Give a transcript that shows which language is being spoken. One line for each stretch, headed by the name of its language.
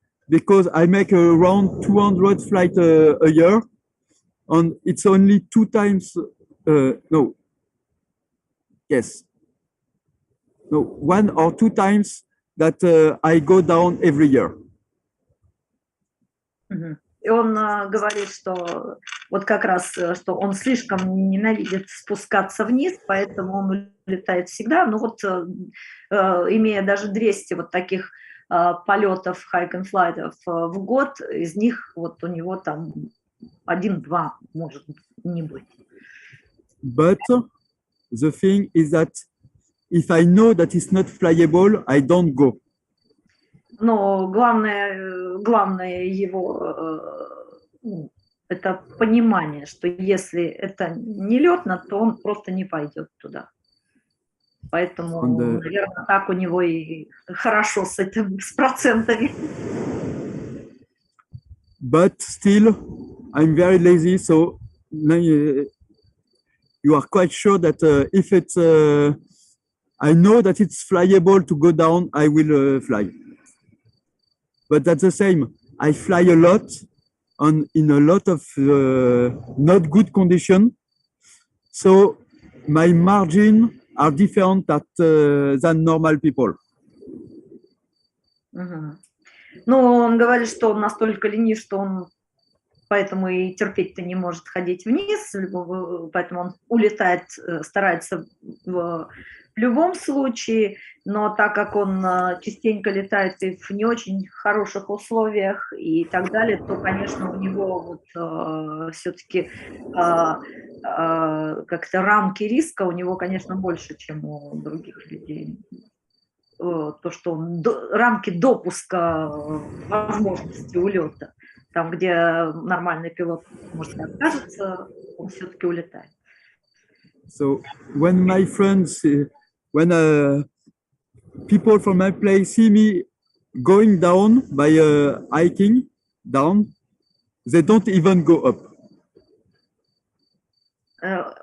English: Because I make around 200 flights a year, and it's only 2 times, 1 or 2 times that I go down every year.
Russian: И он говорит, что вот как раз, что он слишком ненавидит спускаться вниз, поэтому он летает всегда. Но вот имея даже 200 вот таких полетов hike and fly в год, из них вот у него там 1-2 может не быть.
English: But the thing is that if I know that it's not flyable, I don't go.
Russian: Но главное его это понимание, что если это не летно, то он просто не пойдет туда. Поэтому, наверное, так у него и хорошо с процентами.
English: But still, I'm very lazy, so you are quite sure that if it's, I know that it's flyable to go down, I will fly. But that's the same. I fly a lot, and in a lot of not good condition, so my margin are different than normal people.
Russian: Ну, он говорит, что он настолько ленив, что он поэтому и терпеть-то не может ходить вниз, поэтому он улетает, старается в любом случае, но так как он частенько летает и в не очень хороших условиях и так далее, то, конечно, у него вот все-таки как-то рамки риска у него, конечно, больше, чем у других людей. То, что рамки допуска возможности улета, там, где нормальный пилот, может, откажется он все-таки улетает.
English: So when my friends, when people from my place see me going down by hiking down, they don't even go up.